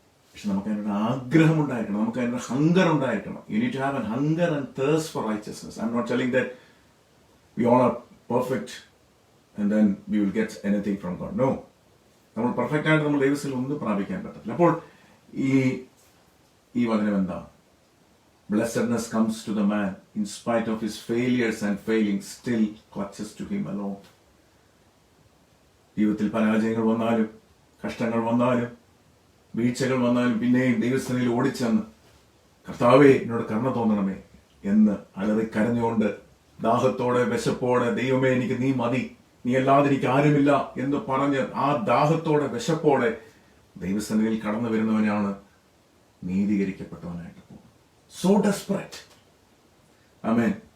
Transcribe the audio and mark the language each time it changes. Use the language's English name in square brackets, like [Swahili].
[Malayalam] പക്ഷെ നമുക്ക് അതിനൊരു ആഗ്രഹം ഉണ്ടായിരിക്കണം, നമുക്ക് അതിനൊരു ഹങ്കർ ഉണ്ടായിരിക്കണം. [English] You need to have an hunger and thirst for righteousness. I'm not telling that we all are perfect and then we will get anything from God. No. [Malayalam] നമ്മൾ perfect ആയിട്ട് നമ്മൾ ദൈവത്തിൽ ഒന്നും പ്രാപിക്കാൻ പറ്റില്ല. അപ്പോൾ ഈ വചനം എന്താ? [English] Blessedness comes to the man in spite of his failures and failings, still clutches to him alone. [Malayalam] ജീവിതത്തിൽ പരാജയങ്ങൾ വന്നാലും, കഷ്ടങ്ങൾ വന്നാലും, വീഴ്ചകൾ വന്നാലും പിന്നെയും ദൈവസ്ഥനിൽ ഓടിച്ചെന്ന് കർത്താവേ എന്നോട് കരുണ തോന്നണമേ എന്ന് അലറി കരഞ്ഞുകൊണ്ട്, ദാഹത്തോടെ വിശപ്പോടെ, ദൈവമേ എനിക്ക് നീ മതി, നീ അല്ലാതെ എനിക്ക് ആരുമില്ല എന്ന് പറഞ്ഞ് ആ ദാഹത്തോടെ വിശപ്പോടെ ദൈവസ്ഥനിൽ കടന്നു വരുന്നവനാണ് നീതീകരിക്കപ്പെട്ടവനായിട്ട് പോകുന്നത്. [English] So desperate. [Malayalam] ആമേൻ.